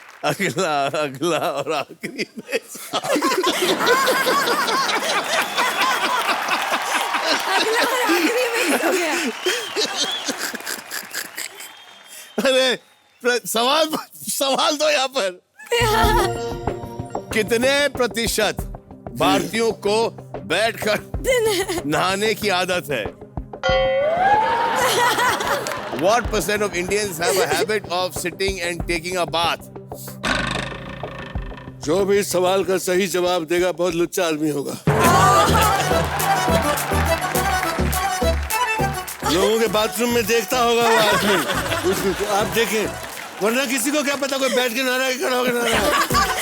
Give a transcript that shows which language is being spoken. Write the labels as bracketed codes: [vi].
[hi] अगला अगला और आखिरी में अरे सवाल सवाल दो यहाँ पर। कितने प्रतिशत भारतीयों को बैठकर नहाने की आदत है? [en] What percent of Indians have a habit of sitting and taking a bath? [hi] जो भी इस सवाल का सही जवाब देगा बहुत लुच्चा आदमी होगा। लोगों के बाथरूम में देखता होगा वो आदमी। उसको आप देखें, वरना किसी को क्या पता कोई बैठ के नहा रहा है कि खड़ा होकर नहा रहा है।